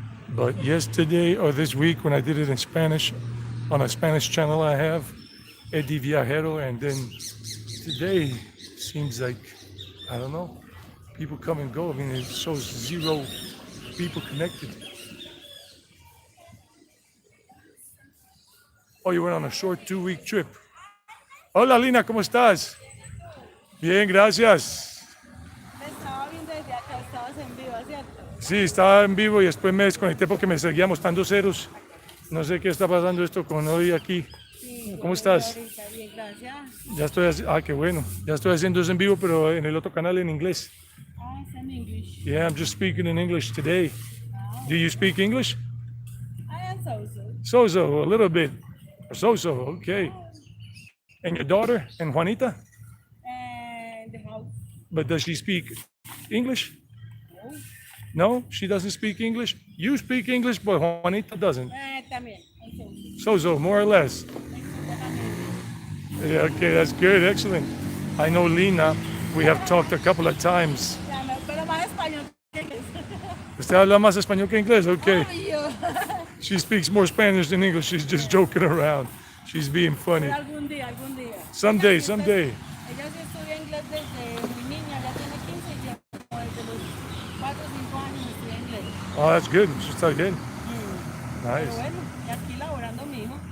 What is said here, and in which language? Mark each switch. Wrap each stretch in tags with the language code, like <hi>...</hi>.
<en>But yesterday or this week when I did it in Spanish, on a Spanish channel I have, Eddie Viajero, and then today seems like, I don't know, people come and go. I mean, it shows 0 people connected. Oh, you went on a short 2-week trip.</en> <es>Hola, Lina, ¿cómo estás? Bien, gracias. Me estaba viendo desde acá, estabas en vivo, ¿cierto? Sí, estaba en vivo y después me desconecté porque me seguía mostrando ceros. No sé qué está pasando esto con hoy aquí. Sí, ¿Cómo estás? ahorita, bien, gracias. Ya estoy, qué bueno. Ya estoy haciendo eso en vivo, pero en el otro canal en inglés.</es> <en>Ah, it's in English. Yeah, I'm just speaking in English today. Do you speak English? I am so-so. So-so, a little bit. So-so, okay. And your daughter, and Juanita? And the house. But does she speak English? No. No, she doesn't speak English. You speak English, but Juanita doesn't. También, I'm so-so. So-so, more or less. Yeah, okay, that's good, excellent. I know Lina, we have talked a couple of times.</en> <es>Ya no, pero más español que inglés. ¿Usted habla más español que inglés?</es> <en>Okay.</en> <es>Obvio.</es> <en>She speaks more Spanish than English. She's just joking around. She's being funny.</en> <es>Pero algún día.</es> <en>Someday,</en> <es>Ella sí</es> <en>someday.</en> <es>Ella sí estudia inglés desde muy niña, ya tiene 15 y ya como desde los 4 o 5 años estudia inglés.</es> <en>Oh, that's good. She</en> <es>está bien. Pero</es> <en>Nice.</en> <es>bueno, y aquí laborando mi hijo.</es>